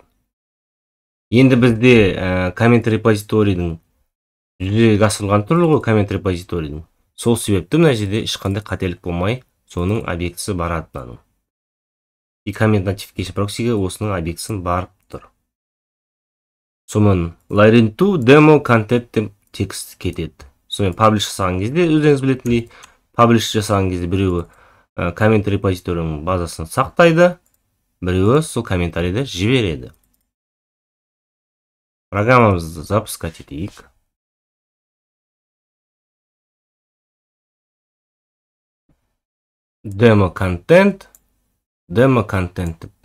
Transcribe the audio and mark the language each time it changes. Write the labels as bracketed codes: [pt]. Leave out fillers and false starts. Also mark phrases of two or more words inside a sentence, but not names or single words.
[kk] Енді бізде коммент репозиторийдің жүзеге асырылған түрлі ғой коммент репозиторийдің. Сол себепті мына жерде ешқандай қателік болмай, соның объектісі барады мынаның. И коммент [en] notification proxy'ге [kk] осының объектісін барып тұр. Сонымен [en] line to demo content [kk] деп текст кетеді. Сонымен publish жасаған кезде, өзіңіз білетіндей, publish жасаған кезде біреуі коммент репозиторийдің базасын сақтайды, біреуі сол комментарийді жібереді. Программамызды запускать етейік. [en] Demo content [kk] деп тұр.